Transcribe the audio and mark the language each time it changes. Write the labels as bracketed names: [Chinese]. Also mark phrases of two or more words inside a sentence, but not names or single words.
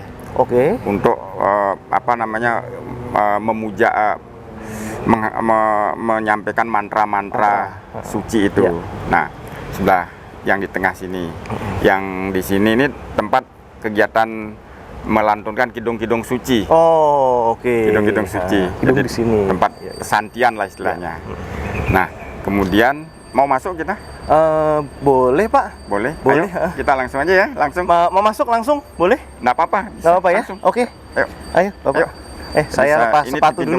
[Indonesian] Untuk memuja, menyampaikan mantra-mantra suci itu. Nah, sebelah yang di tengah sini, yang di sini ini tempat kegiatan melantunkan kidung-kidung suci. Kidung-kidung suci. Jadi di sini tempat pesantian lah istilahnya. Nah, kemudian mau masuk kita? Boleh, Pak. Boleh. Ayo, kita langsung aja ya, langsung. Mau masuk langsung? Boleh? Nggak apa-apa. Nggak apa-apa ya? Oke. Ayo, Bapak. Ayo. Saya lepas sepatu dulu.